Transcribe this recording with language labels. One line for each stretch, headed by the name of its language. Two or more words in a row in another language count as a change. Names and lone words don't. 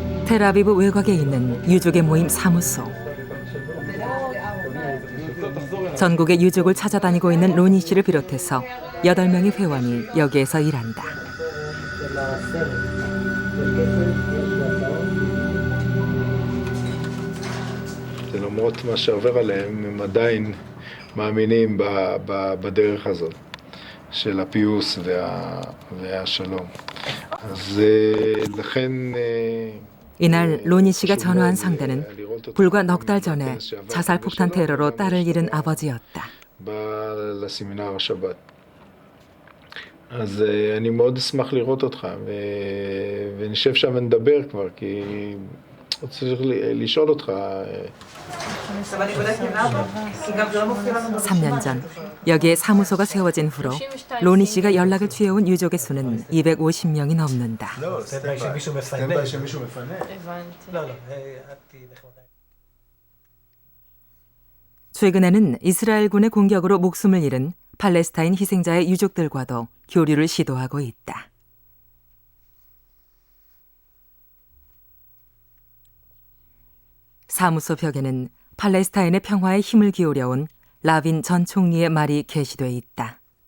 Korean: 텔아비브 외곽에 있는 유족의 모임 사무소. 전국의 유족을 찾아다니고 있는 로니 씨를 비롯해서 8명의 회원이 여기에서 일한다.
Hebrew: למרות מה שעובר עליהם, הם עדיין מאמינים בדרך הזאת של הפיוס והשלום. אז לכן
Korean: 이날 로니 씨가 전화한 상대는 불과 넉 달 전에 자살 폭탄 테러로 딸을 잃은 아버지였다.
Hebrew: בא לסמינר השבת. אז אני מאוד אשמח לראות אותך, ונשב שם ונדבר כבר, כי צריך לשאול אותך.
Korean: 3년 전 여기에 사무소가 세워진 후로 로니 씨가 연락을 취해온 유족의 수는 250명이 넘는다.
Hebrew: שמישהו מפנה. שמישהו מפנה. הבנתי. לא, את תהיי נחמדה.
Korean: 최근에는 이스라엘군의 공격으로 목숨을 잃은 팔레스타인 희생자의 유족들과도 교류를 시도하고 있다. 사무소 벽에는 팔레스타인의 평화에 힘을 기울여온 라빈 전 총리의 말이 게시돼 있다.